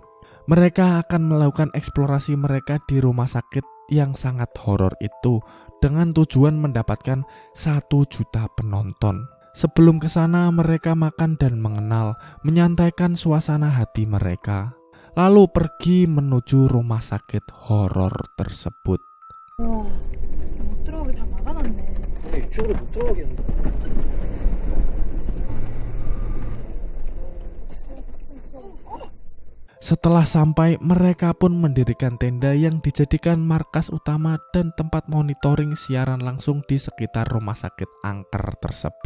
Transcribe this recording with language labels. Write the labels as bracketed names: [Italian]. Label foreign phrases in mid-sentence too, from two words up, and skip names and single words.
[Indonesian] Mereka akan melakukan eksplorasi mereka di rumah sakit yang sangat horor itu dengan tujuan mendapatkan 1 juta penonton. Sebelum ke sana mereka makan dan mengenal, menyantaikan suasana hati mereka. Lalu pergi menuju rumah sakit horor tersebut. [Korean] 와, 못 들어가게 다 막아놨네. 이쪽으로 못 들어가겠는데. [Indonesian] Setelah sampai, mereka pun mendirikan tenda yang dijadikan markas utama dan tempat monitoring siaran langsung di sekitar rumah sakit angker tersebut.